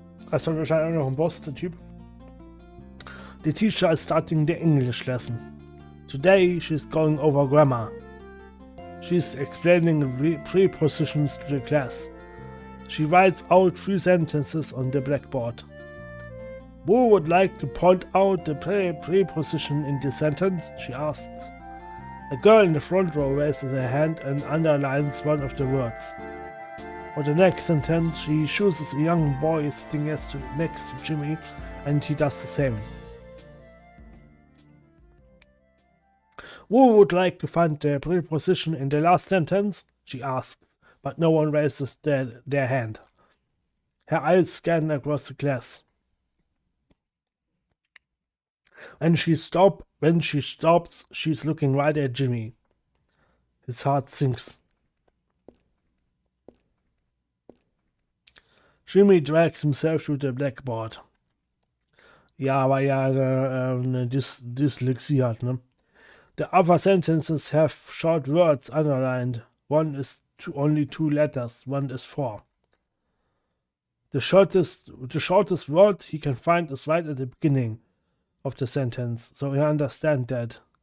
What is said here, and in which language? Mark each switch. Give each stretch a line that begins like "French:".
German: Das war wahrscheinlich auch noch ein Boss, der Typ.
English: The teacher is starting the English lesson. Today she's going over grammar. She's explaining prepositions to the class. She writes out 3 sentences on the blackboard. Who would like to point out the preposition in the sentence? She asks. A girl in the front row raises her hand and underlines one of the words. For the next sentence, she chooses a young boy sitting next to Jimmy, and he does the same. Who would like to find the preposition in the last sentence? She asks, but no one raises their hand. Her eyes scan across the class. When she stops, she's looking right at Jimmy. His heart sinks. Jimmy drags himself to the blackboard.
German: Ja, weil er eine Dyslexie hat, ne?
English: The other sentences have short words underlined. One is only 2 letters, one is 4. The shortest word he can find is right at the beginning of the sentence, so he understands that.